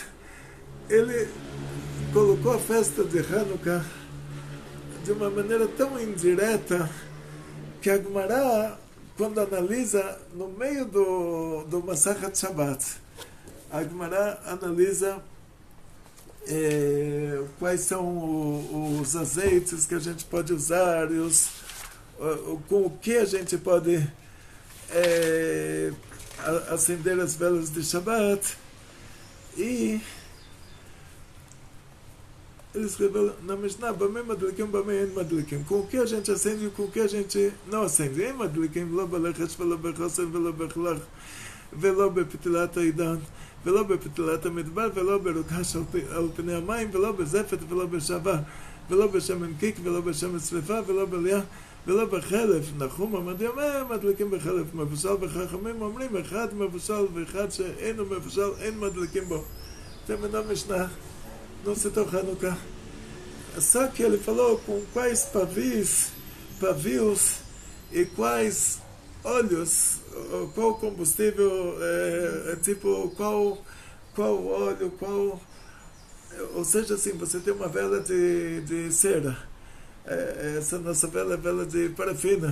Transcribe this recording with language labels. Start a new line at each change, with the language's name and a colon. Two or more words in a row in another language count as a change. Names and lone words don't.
Portuguese: Ele colocou a festa de Hanukkah de uma maneira tão indireta que a Gemara, quando analisa no meio do Masachat Shabbat, a Gemara analisa quais são os azeites que a gente pode usar e com o que a gente pode acender as velas de Shabbat. E ele escreveu na Mishnah,
Hebrew: במה מדליקין, במה אין מדליקין.
Portuguese: Com o que a gente acende e com o que a gente não acende.
Hebrew: אין מדליקין, ולא בלכש, ולא בחוסן, ולא בכלך, ולא בפתילת אידן, ולא בפתילת המדבר, ולא ברוקש על פני המים, ולא בזפת, ולא בשעבר, ולא בשמן קיק, ולא בשמן שרפה, ולא בליה, ולא בחלף. נחום עמדי אומר, מדליקים בחלף מבושל, וחכמים אומרים, אחד מבושל ואחד שאינו מבושל, אין מדליקים בו. תמנה משנה.
Portuguese: No setor Hanukkah. Só que ele falou com quais pavios e quais óleos, qual combustível, tipo, qual óleo, ou seja, assim, você tem uma vela de cera, essa nossa vela é vela de parafina.